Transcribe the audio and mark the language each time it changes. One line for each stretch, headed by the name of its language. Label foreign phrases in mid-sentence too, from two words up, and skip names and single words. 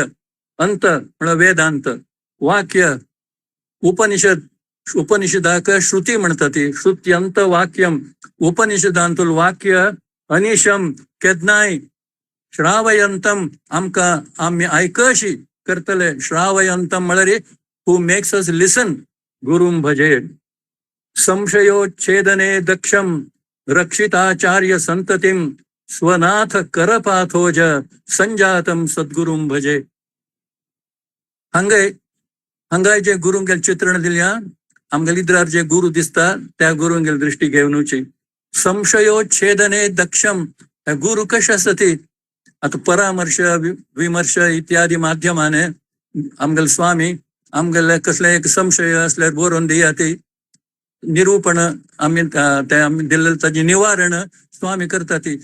Konkani: अंत म्हळ्यार वेदांत. वाक्य उपनिषद. उपनिषदाक श्रुती म्हणटा ती.
Sanskrit: श्रुत्यंत वाक्यम.
Konkani: उपनिषदांतूल वाक्य. अनिशम केन्नाय. श्रावयंतम आमकां आमी आयकशी करतले. श्रावयंतम म्हळ्यार
English: who makes us listen.
Sanskrit: गुरुं भजे. संशयोच्छेदने दक्षम रक्षिताचार्य संततिम स्वनाथ करपाथोज संजातम सद्गुरुं भजे.
Konkani: हंगाय जे गुरुंगेल चित्रण दिल्या आमगेल इद्रार जे गुरु दिसता त्या गुरुंगेल दृष्टी घेवनूची. संशयोच्छेदने दक्षम गुरु कशा सती आता परामर्श विमर्श इत्यादी माध्यमाने आमगेल स्वामी आमगेल कसले एक संशय असल्यार बरोवन दिया ती निरूपण आम्ही दिलेलं ताची निवारण स्वामी करता ती.